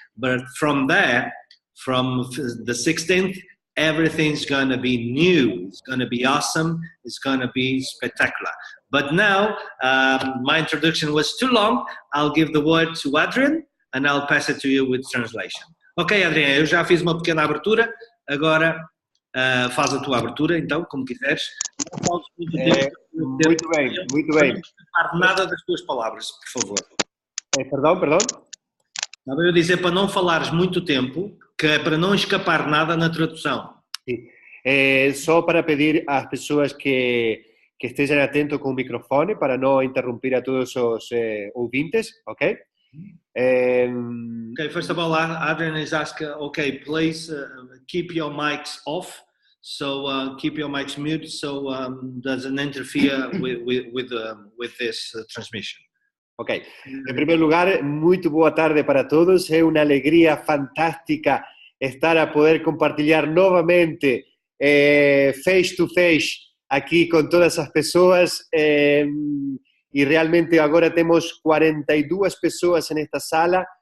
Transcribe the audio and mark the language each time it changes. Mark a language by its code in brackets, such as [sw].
[en] But from there, from the 16th, everything's going to be new. It's going to be awesome. It's going to be spectacular. But now, my introduction was too long. I'll give the word to Adrian, and I'll pass it to you with translation. [pt] Ok, Adrian, eu já fiz uma pequena abertura, agora faz a tua abertura, então, como quiseres. Não fales muito tempo. Muito bem, muito bem. Não escapar nada das tuas palavras, por favor. Perdão? Estava eu a dizer para não falares muito tempo, que é para não escapar nada na tradução. Sim. Só para pedir às pessoas que estejam atentos com o microfone, para não interromper a todos os ouvintes, ok? [en] Okay, first of all, Adrian is asking, okay, please keep your mics off. So keep your mics mute so doesn't interfere with this transmission. Ok. [pt] Em primeiro lugar, muito boa tarde para todos. É uma alegria fantástica estar a poder compartilhar novamente [en] face to face [pt] aqui com todas as pessoas. [es] Y realmente ahora tenemos 42 personas en esta sala.